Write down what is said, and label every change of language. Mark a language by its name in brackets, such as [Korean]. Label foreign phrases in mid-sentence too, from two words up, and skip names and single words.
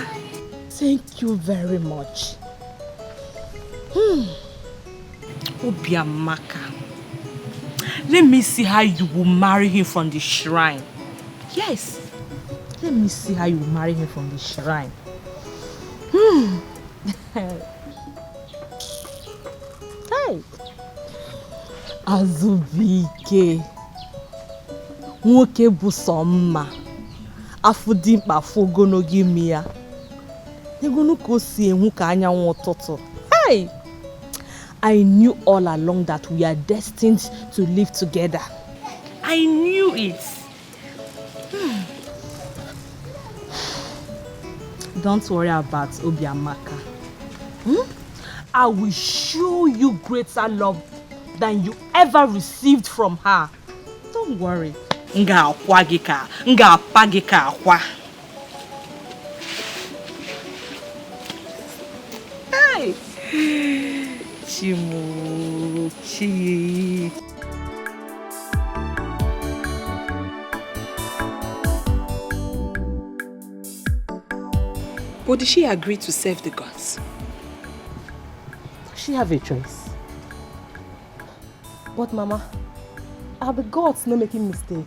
[English] Thank you very much. Obiamaka. Let me see how you will marry him from the shrine. Yes. Let me see how you will marry him from the shrine. Hey. [Igbo] Azubike. Nwoke bụ sọ mma. Afụ dị mkpa afụ ogologo imi ya. N'egonu ka o si enwu ka anyanwụ ụtụtụ. [English] Hey! I knew all along that we are destined to live together. I knew it. Don't worry about Obiamaka. I will show you greater love than you ever received from her. Don't worry. [Igbo] Nga akwa gị ka, nga apa gị ka akwa. [English] Hey! Chimuchi. But did she agree to serve the gods? Does she have a choice? But Mama, are the gods not making mistakes?